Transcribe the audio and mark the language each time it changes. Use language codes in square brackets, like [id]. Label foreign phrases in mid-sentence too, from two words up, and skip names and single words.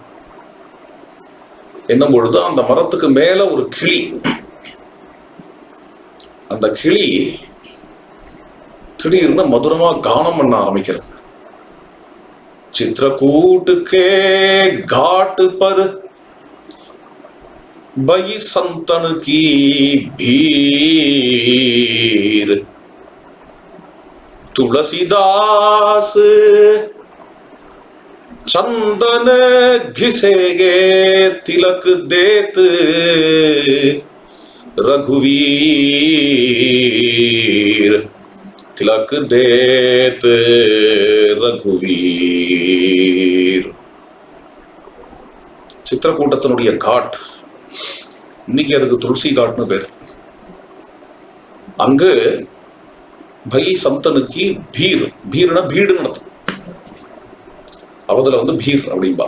[ta] என்னும் பொழுது அந்த மரத்துக்கு மேல ஒரு கிளி. அந்த கிளி திடீர்னு மதுரமா கானம் பண்ண ஆரம்பிக்கிறது. [awa] चित्रकूट के घाट पर भइ संतन की भीर तुलसीदास चंदन घिसेगे तिलक देत रघुवीर तिलक देत रघुवीर. [ta] சித்திரக்கூட்டத்தினுடைய காட், இன்னைக்கு அதுக்கு துளசி காட்னு பேர். அங்கு பை சந்தனுக்கு பீர், பீர்னா பீடுன்னு அர்த்தம். அவதுல வந்து பீர் அப்படின்பா.